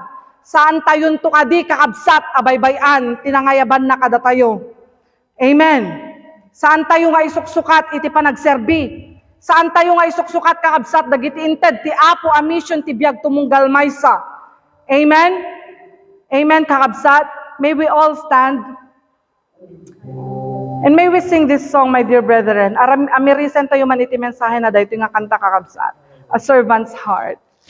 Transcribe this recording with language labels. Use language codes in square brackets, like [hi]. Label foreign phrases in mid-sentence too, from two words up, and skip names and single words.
[ilo] Saan tayon to kadi kakabsat abaybayan, tinangayaban na kada tayo. Amen. Saan tayo nga isuksukat iti panagserbi? Saan tayo nga isuksukat kakabsat dagiti inted ti Apo a mission ti biag tumunggal maysa. Amen. Amen, kakabsat. [en] May we all stand. And may we sing this song, my dear brethren. [ilo] Amirisan tayo man iti mensahe na dahito nga kanta kakabsat. [en] a servant's heart.